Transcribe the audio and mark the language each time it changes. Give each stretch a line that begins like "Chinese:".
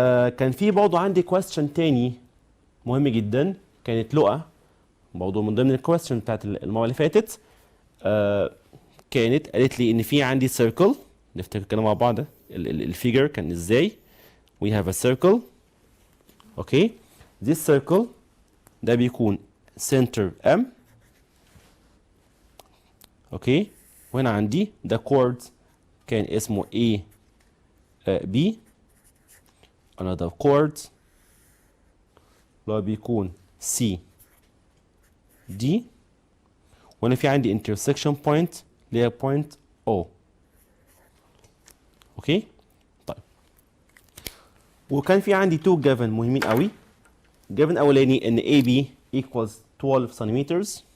Arabic: كان في برضه عندي كويستشن تاني مهم جدا، كانت لقى برضه من ضمن الكويستشن بتاعت المره اللي فاتت. كانت قالت لي ان في عندي سيركل، نفتكر كده مع بعض الفيجر كان ازاي.
English: we have a circle. Okay. this circle ده بيكون center M.
Arabic: اوكي. وهنا عندي ده chord كان اسمه A B.
English: another chord اللي بيكون C D.
Arabic: وهنا في عندي intersection point اللي هي point O. اوكي. طيب، وكان في عندي two given مهمين قوي.
English: given اولاني ان AB equals 12 centimeters.